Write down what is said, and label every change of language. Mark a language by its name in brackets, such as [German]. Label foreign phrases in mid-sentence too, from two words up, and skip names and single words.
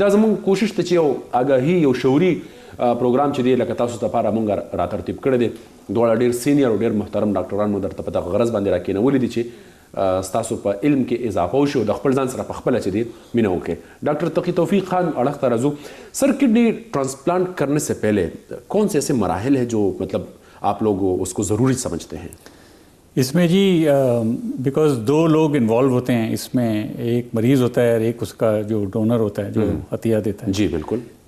[Pashto] دا زموږ کوشش ته چې یو آګاهي، یو شعوري پروګرام چې دی لکه تاسو دپاره مونږ راترتیب کړی دی. دواړه ډېر سینیر او ډېر محترم ډاکټران مو درته په دغه غرض باندې راکېنولي دي چې ستاسو په علم کې اضافه وشي او د خپل ځان سره په خپله چې دی مینه وکړي. [Urdu] ډاکٹر تقی توفیق خان اڑخ ترازو، سر [English] kidney transplant [Urdu] کرنے سے پہلے کون سے ایسے مراحل ہیں جو مطلب آپ لوگ اس کو ضروری سمجھتے ہیں؟ اس میں جی بیکاز 2 لوگ انوالو ہوتے ہیں اس میں، ایک مریض ہوتا ہے اور ایک اس کا جو ڈونر ہوتا ہے جو عطیہ دیتا ہے. جی بالکل. تو